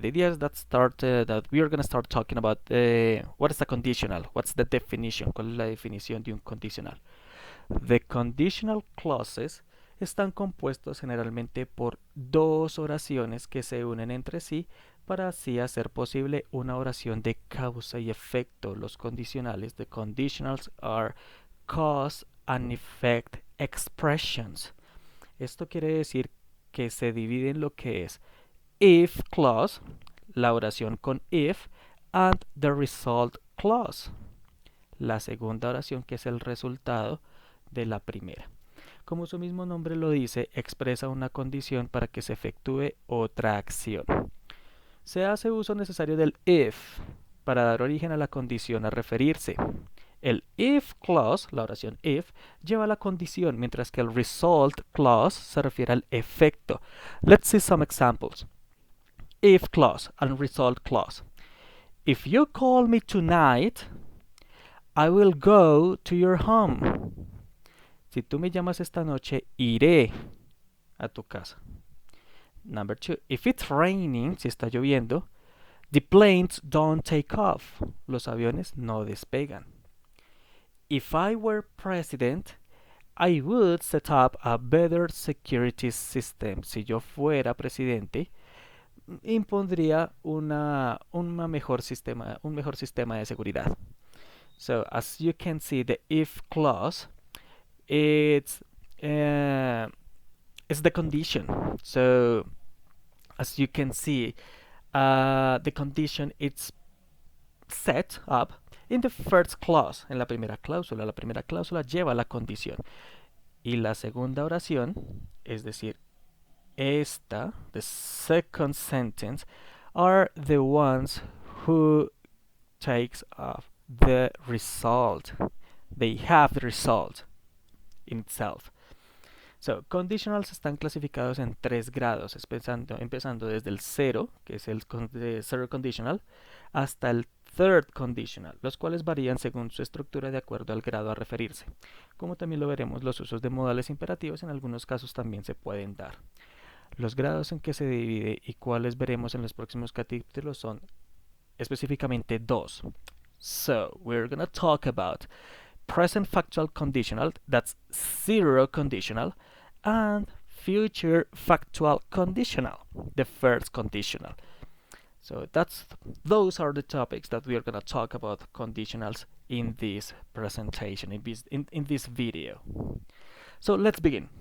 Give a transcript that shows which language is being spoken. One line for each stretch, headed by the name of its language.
English: The idea is that we are going to start talking about what is a conditional? What's the definition?
Spanish: ¿Cuál es la definición de un conditional?
English: The conditional clauses
Spanish: están compuestos generalmente por dos oraciones que se unen entre sí para así hacer posible una oración de causa y efecto. Los condicionales,
English: the conditionals are cause and effect expressions.
Spanish: Esto quiere decir que se divide en lo que es if clause, la oración con if,
English: and the result clause,
Spanish: la segunda oración que es el resultado de la primera. Como su mismo nombre lo dice, expresa una condición para que se efectúe otra acción. Se hace uso necesario del if para dar origen a la condición a referirse. El if clause, la oración if, lleva la condición, mientras que el result clause se refiere al efecto.
English: Let's see some examples. If clause and result clause. If you call me tonight, I will go to your home.
Spanish: Si tú me llamas esta noche, iré a tu casa.
English: Number 2. If it's raining,
Spanish: si está lloviendo,
English: the planes don't take off.
Spanish: Los aviones no despegan.
English: If I were president, I would set up a better security system.
Spanish: Si yo fuera presidente, impondría un mejor sistema de seguridad.
English: So, as you can see, the if clause, it's the condition. So, as you can see, the condition it's set up in the first clause,
Spanish: en la primera cláusula. La primera cláusula lleva la condición. Y la segunda oración, es decir, esta,
English: the second sentence, are the ones who takes off the result. They have the result in itself.
Spanish: So, conditionals están clasificados en 3 grados, empezando desde el 0, que es el zero conditional, hasta el third conditional, los cuales varían según su estructura de acuerdo al grado a referirse. Como también lo veremos, los usos de modales imperativos en algunos casos también se pueden dar. Los grados en que se divide y cuáles veremos en los próximos capítulos son específicamente dos.
English: So, we're gonna talk about present factual conditional, that's zero conditional, and future factual conditional, the first conditional. So those are the topics that we are going to talk about conditionals in this presentation, in this video. So let's begin.